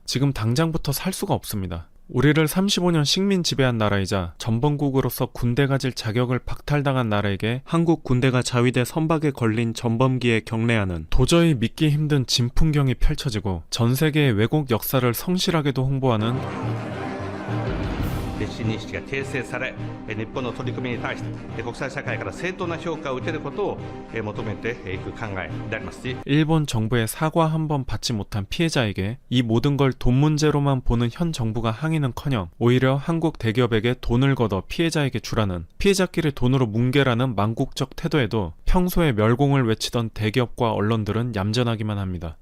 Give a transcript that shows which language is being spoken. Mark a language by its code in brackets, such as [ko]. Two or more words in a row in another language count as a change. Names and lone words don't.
[ko] 지금 당장부터 살 수가 없습니다. 우리를 35년 식민 지배한 나라이자 전범국으로서 군대 가질 자격을 박탈당한 나라에게 한국 군대가 자위대 선박에 걸린 전범기에 경례하는 도저히 믿기 힘든 진풍경이 펼쳐지고 전 세계의 왜곡 역사를 성실하게도 홍보하는 [ja] 新認識が訂正され、日本の取り組みに対して国際社会から正当な評価を受けることを求めていく考えでありますし [ko] 일본 정부의 사과 한 번 받지 못한 피해자에게 이 모든 걸 돈 문제로만 보는 현 정부가 항의는커녕 오히려 한국 대기업에게 돈을 걷어 피해자에게 주라는 피해자끼리 돈으로 뭉개라는 망국적 태도에도 평소에 멸공을 외치던 대기업과 언론들은 얌전하기만 합니다.